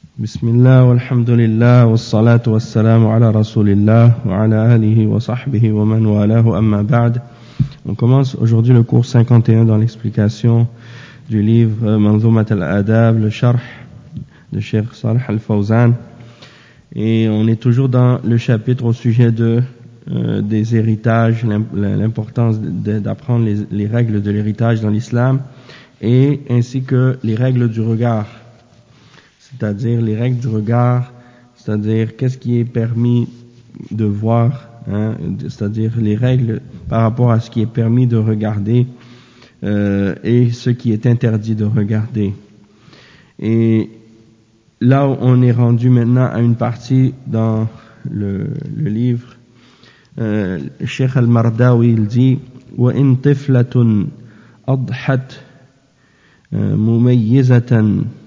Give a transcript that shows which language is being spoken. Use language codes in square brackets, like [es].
[ar] بسم الله والحمد لله والصلاة والسلام على رسول الله وعلى آله وصحبه ومن والاه أما بعد. [fr] On commence aujourd'hui le cours 51 dans l'explication du livre منظومة الآداب, le شرح de Cheikh Saleh Al-Fawzan. Et on est toujours dans le chapitre au sujet de des héritages, l'importance d'apprendre les règles de l'héritage dans l'islam, et ainsi que les règles du regard, c'est-à-dire les règles du regard, c'est-à-dire qu'est-ce qui est permis de voir, hein, c'est-à-dire les règles par rapport à ce qui est permis de regarder et ce qui est interdit de regarder. Et là où on est rendu maintenant à une partie dans le livre, Cheikh Al-Mardawi, il dit « [ar] وَإِن طِفْلَةٌ أَضْحَتْ مُمَيِّزَةً